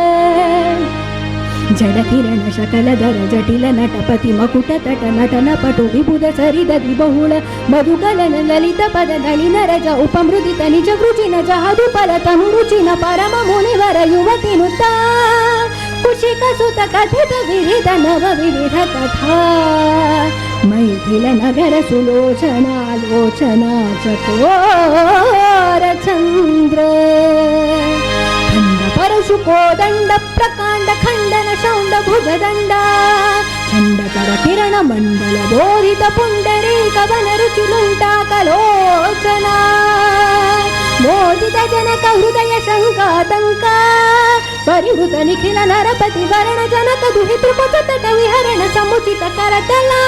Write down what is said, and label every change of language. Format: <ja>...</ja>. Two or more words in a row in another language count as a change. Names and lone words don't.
<sa>ಜಡಕಿರಣ ಶಕಲಧರ ಜಟಿಲ ನಟಪತಿ ಮಕುಟ ತಟ ನಟನ ಪಟು ವಿಬುಧ ಸರಿದದಿ ಬಹುಳ ಮಧುಕಲನ ಲಲಿತ ಪದ ನಳಿನ ರಜ ಉಪಮೃದಿತ ನಿಜ ವೃಚಿನ ಜಹದು ಫಲ ತನು ರುಚಿನ ಪರಮ ಮುನಿವರ ಯುವತಿ ನುತ ಕುಶಿಕ ಸುತ ಕಥಿತ ವಿವಿಧ ನವ ವಿವಿಧ ಕಥಾ ಮೈಥಿಲ ನಗರ ಸುಲೋಚನಾಲೋಚನಾ ಚಕೋರ ಚಂದ್ರ ಪರಶು ಕೋದಂಡ ಪ್ರಕಾಂಡ ಖಂಡನ ಶೌಂಡ ಭುಜದಂಡ ಚಂಡಕರ ಕಿರಣ ಮಂಡಲ ಬೋಧಿತ ಪುಂಡರೀಕ ವನ ರುಚಿಲುಂಟಾಕಲೋಚನ ಮೋದಿತ ಜನಕ ಹೃದಯ ಶಂಕಾತಂಕ ಪರಿವೃತ ನಿಖಿಲ ನರಪತಿ ವರಣ ಜನಕ ದುಹಿತೃ ತಟ ವಿಹರಣ ಸಮುಚಿತ ಕರತಲ</sa>